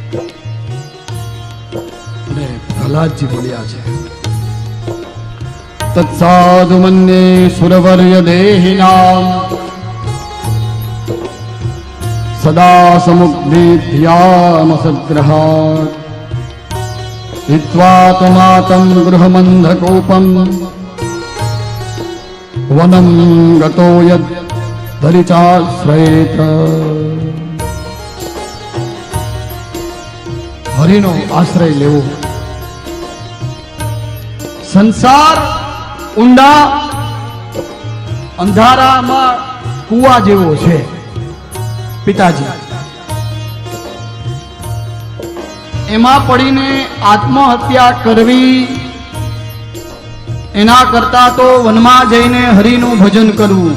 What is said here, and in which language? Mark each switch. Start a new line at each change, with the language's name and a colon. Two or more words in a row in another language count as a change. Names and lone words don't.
Gujarati: અને પ્રહલાદજી બોલ્યા છે,
Sanskrit: तत्साधु मन्ये सुरवर्य देहिनाम सदा समुग्धिध्यामसग्रहात हित्वा तमातं गृहमन्धकोपं वनं गतो यद् धरिचाश्रयेत.
Gujarati: હરિનો આશ્રય લેવો. સંસાર ઊંડા અંધારામાં કુવા જેવો છે. પિતાજી, એમાં પડીને આત્મહત્યા કરવી એના કરતા તો વનમાં જઈને હરિનું ભજન કરવું.